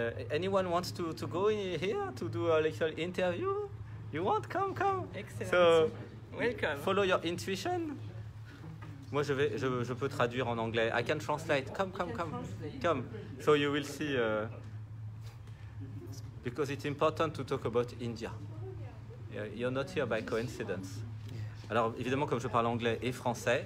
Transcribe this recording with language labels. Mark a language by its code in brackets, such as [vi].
[en] Anyone wants to go in here to do a little interview? You want? Come. Excellent. So, welcome. Follow your intuition. [fr] Moi, je peux traduire en anglais. [en] I can translate. Come. So you will see. Because it's important to talk about India. You're not here by coincidence. [fr] Alors, évidemment, comme je parle anglais et français.